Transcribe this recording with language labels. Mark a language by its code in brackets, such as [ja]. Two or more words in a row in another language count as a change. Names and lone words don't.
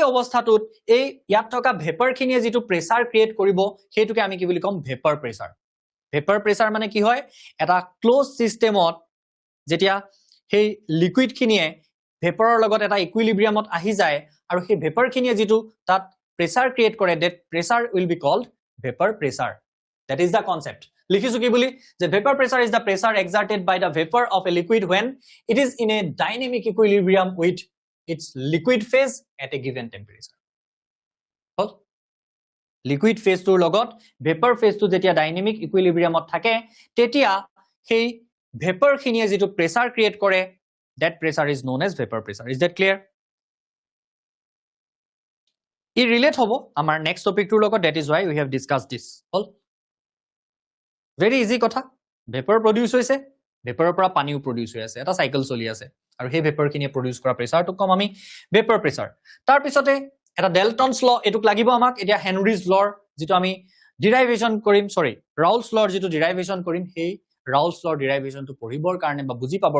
[as] অৱস্থাটোত এই ইয়াত থকা ভেপাৰ খিনিয়ে যেটো [en] pressure create [as] কৰিব হেতুকে আমি কি বুলি কম [en] vapor pressure [as] মানে কি হয় এটা ক্লোজ সিস্টেমত যেতিয়া সেই লিকুইড খিনিয়ে ভেপাৰৰ লগত এটা ইকুইলিব্ৰিয়ামত আহি যায় আৰু সেই ভেপাৰ খিনিয়ে যেটো তাত [en] pressure create [as] কৰে [en] that pressure will be called vapor pressure that is the concept [as] লিখিছো কি বুলি যে [en] vapor pressure is the pressure exerted by the vapor of a liquid when it is in a dynamic equilibrium with its liquid phase at a given temperature হল liquid phase [as] তোৰ লগত [en] vapor phase [as] তো যেতিয়া [en] dynamic equilibriumত [as] থাকে তেতিয়া সেই [en] vapor [as] খিনিয়ে যেটো [en] pressure create কৰে that pressure is known as vapor pressure is that clear [as] ই ৰিলেট হ'ব আমাৰ নেক্সট টপিকটোৰ লগত [en] that is why we have discussed this [as] হল [en] very easy [as] কথা ভেপৰ প্ৰডিউস হৈছে ভেপৰৰ পৰা পানীও প্ৰডিউস হৈ আছে এটা সাইকেল চলি আছে আৰু সেই ভেপৰ কিনে প্ৰডিউস কৰা প্ৰেসাৰটো কম আমি ভেপৰ প্ৰেসাৰ তাৰ পিছতে এটা ডেল্টনছ ল এটুক লাগিব আমাক এতিয়া হেনৰিজ লৰ যেটো আমি ডিৰাইভেশন কৰিম সৰি ৰাউলছ লৰ যেটো ডিৰাইভেশন কৰিম সেই ৰাউলছ লৰ ডিৰাইভেশনটো পঢ়িবৰ কাৰণে বা বুজি পাবৰ